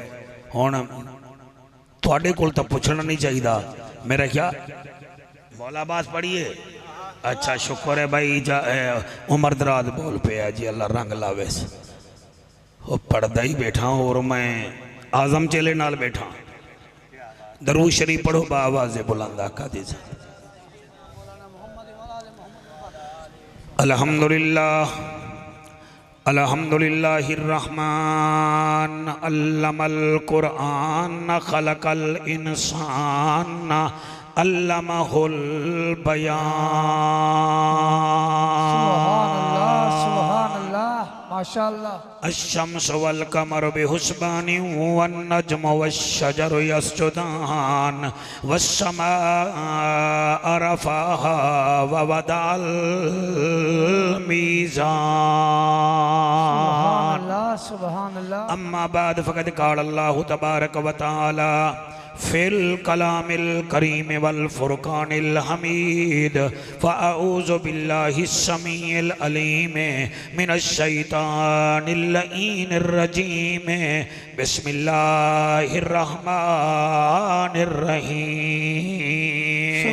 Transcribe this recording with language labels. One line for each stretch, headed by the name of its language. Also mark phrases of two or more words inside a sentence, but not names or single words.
Punjabi: ہُݨ تُہاڈے کول توں پُچھنا نہیں چاہیدا میرا کیا مولا عباس پڑھیے. اچھا شکر ہے بھائی عمر دراز بول پے جی، اللہ رنگ لاوے. وہ پڑھدا ہی بیٹھا اور میں اعظم چیلے نال بیٹھا. درود شریف پڑھو
Urdu: باآوازِ بلند
Punjabi: آقا دی.
Arabic: الحمد لله الحمد لله الرحمن علم القرآن خلق الإنسان علمه البيان. سبحان الله ما شاء الله. الشمس والقمر بحسبان والنجم والشجر يسجدان والسماء رفعها ووضع الميزان. سبحان الله. أما بعد فقد قال الله تبارك وتعالى في الكلام الكريم والفرقان الحميد فأعوذ بالله السميع العليم من الشيطان اللعين الرجيم بسم الله الرحمن الرحيم.